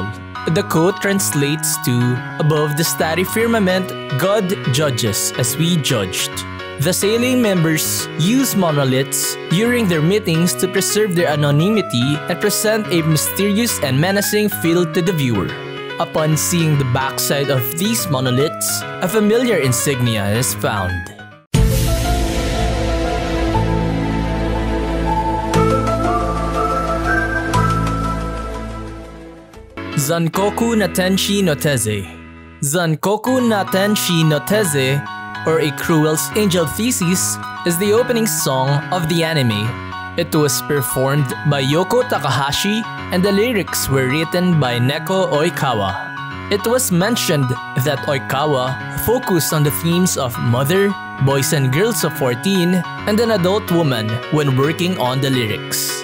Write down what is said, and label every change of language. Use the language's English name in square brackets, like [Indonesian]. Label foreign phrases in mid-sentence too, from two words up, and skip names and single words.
[English] The quote translates to, "Above the starry firmament, God judges as we judged." The Seele members use monoliths during their meetings to preserve their anonymity and present a mysterious and menacing feel to the viewer. Upon seeing the backside of these monoliths, a familiar insignia is found. Zankoku na Tenshi no Teze. Zankoku na Tenshi no Teze, or A Cruel Angel Thesis, is the opening song of the anime. It was performed by Yoko Takahashi and the lyrics were written by Neko Oikawa. It was mentioned that Oikawa focused on the themes of mother, boys and girls of 14, and an adult woman when working on the lyrics.